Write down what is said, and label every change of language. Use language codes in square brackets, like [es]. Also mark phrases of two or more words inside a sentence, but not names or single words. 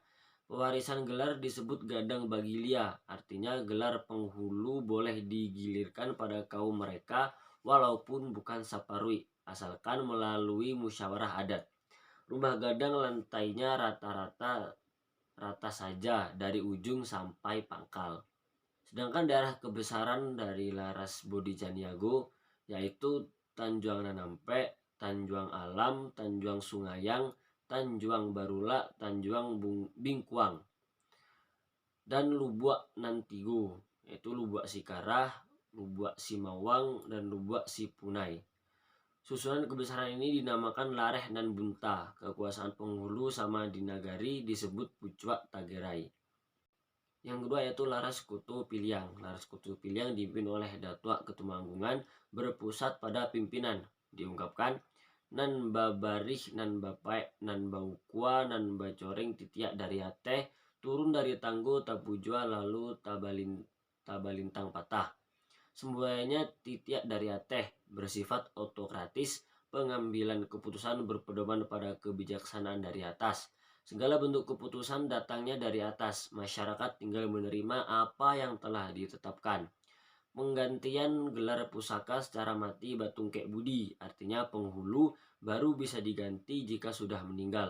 [id] Pewarisan gelar disebut [min] gadang bagilia, [id] artinya gelar penghulu boleh digilirkan pada kaum mereka walaupun bukan saparui, asalkan melalui musyawarah adat. Rumah gadang lantainya rata saja dari ujung sampai pangkal. Sedangkan daerah kebesaran dari Laras Bodi Caniago yaitu Tanjuang Nanampe, Tanjuang Alam, Tanjuang Sungayang, Tanjuang Barula, Tanjuang Bingkuang. dan Lubuak Nantigo, yaitu Lubuak Sikarah, Lubuak Simawang, dan Lubuak Sipunai. Susunan kebesaran ini dinamakan Lareh dan Bunta. Kekuasaan penghulu sama di Nagari disebut Pucuak Tagerai. Yang kedua yaitu Laras Sekutu Piliang. Laras Sekutu Piliang dipimpin oleh Datua Ketumanggungan berpusat pada pimpinan. [min] Diungkapkan nan babarih, nan bapaek, nan baukua, nan bacoreng titiak dari ateh, turun dari tanggo tapujua lalu tabalintang patah. Semuanya titiak dari ateh, [id] bersifat otokratis, pengambilan keputusan berpedoman pada kebijaksanaan dari atas. Segala bentuk keputusan datangnya dari atas, masyarakat tinggal menerima apa yang telah ditetapkan. Penggantian gelar pusaka secara [min] mati batungkek budi, [id] artinya penghulu baru bisa diganti jika sudah meninggal.